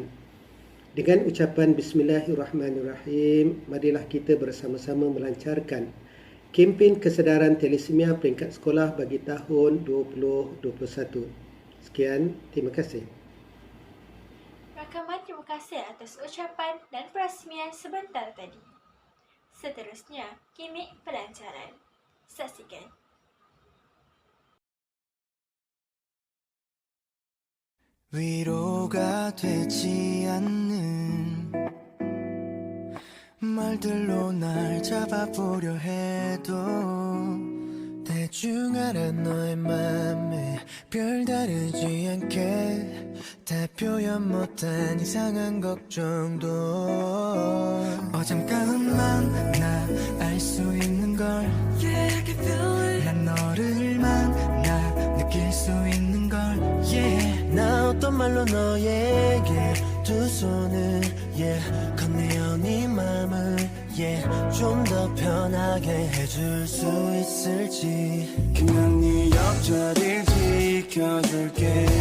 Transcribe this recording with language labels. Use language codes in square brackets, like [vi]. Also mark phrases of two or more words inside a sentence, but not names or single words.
[ms] Dengan ucapan Bismillahirrahmanirrahim, marilah kita bersama-sama melancarkan kempen kesedaran talisemia peringkat sekolah bagi tahun 2021. Sekian, terima kasih. Rakaman terima kasih atas ucapan dan perasmian sebentar tadi. Seterusnya, gimik pelancaran. Saksikan. [ko] 위로가 되지 않는 말들로 날 잡아보려 해도 대충 알아 너의 맘에 별다르지 않게 다 표현 못한 이상한 걱정도 어잠깐만 나 알 수 있는 걸 [en] Yeah, I can feel it [ko] 난 너를 만나 느낄 수 있는 걸 Yeah 나 어떤 말로 너에게 두 손을 Yeah 건네어 네 맘을 Yeah 좀 더 편하게 해줄 수 있을지 난 네 옆자리를 지켜줄게